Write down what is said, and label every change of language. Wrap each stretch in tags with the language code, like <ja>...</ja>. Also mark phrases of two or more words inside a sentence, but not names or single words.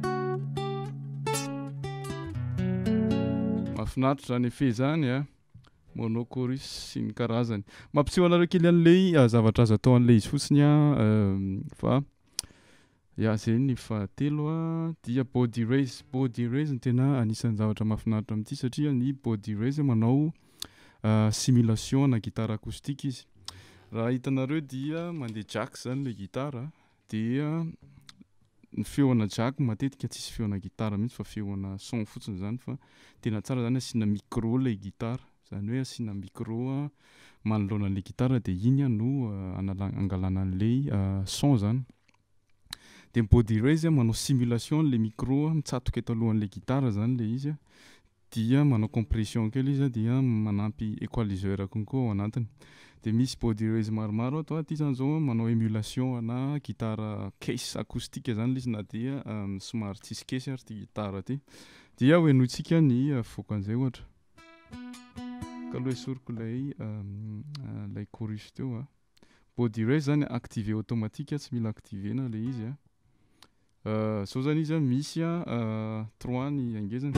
<mg>Mahafinaritra zany efe zany manao chorus sy ny karazany. Mampiseho anareo kely an'le zavatra azo atao an'le izy fotsiny fa zay ny fahatelo dia</mg> <en>body raise. Body raise</en> <mg>no tena anisan'ny zavatra mahafinaritra amin'ity satria ny</mg> <en>body raise</en> <mg>manao simulation na gitara acoustique izy. Raha hitanareo dia mandeha jack zany le gitara dia ny feona jack matetika tsisy feona gitara mihitsy fa feona son fotsiny zany fa tena tsara zany asiana micro le gitara. Zany hoe asiana micro manoloana an'le gitara de iny no angalana an'le son zany. De</mg> <en>body raise</en> <mg>manao simulation le micro mitsatoka eto alohan'le gitara zany le izy dia manao compression kely izy dia manampy equaliseur konko ao anatiny. De misy</mg> <en>body raise</en> <mg>maromaro ato aty zany zao manao émulation na gitara case acoustique zany izy na dia somary tsisy case ary ty gitara ty. Dia hoenoitsika ny fokan'izay ohatra. Ka aloha esoriko lay chorus teo</mg> <en>Body raise</en> <mg>zany</mg> <fr>activé automatique</fr> <mg>tsy mila activena le izy zao zany izy misy 3 ny angezany.</mg>